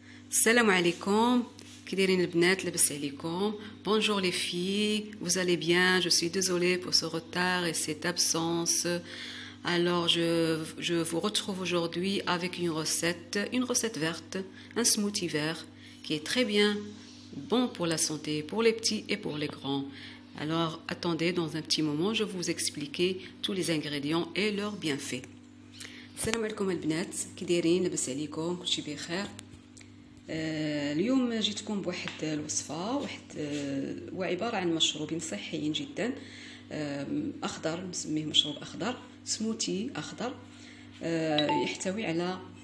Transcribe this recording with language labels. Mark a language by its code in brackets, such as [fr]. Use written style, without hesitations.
[ar] Salam alaikum, كديرين البنات لاباس عليكم. [fr] Bonjour les filles, vous allez bien? Je suis désolée pour ce retard et cette absence. Alors je vous retrouve aujourd'hui avec une recette verte, un smoothie vert qui est très bien, bon pour la santé, pour les petits et pour les grands. Alors attendez, dans un petit moment, je vais vous expliquer tous les ingrédients et leurs bienfaits. [ar] السلام عليكم البنات، كي دايرين؟ لاباس عليكم؟ كلشي بخير؟ اليوم جيتكم بواحد الوصفه، هو عباره عن مشروبين صحيين جدا، اخضر، نسميه مشروب اخضر، سموتي اخضر، يحتوي على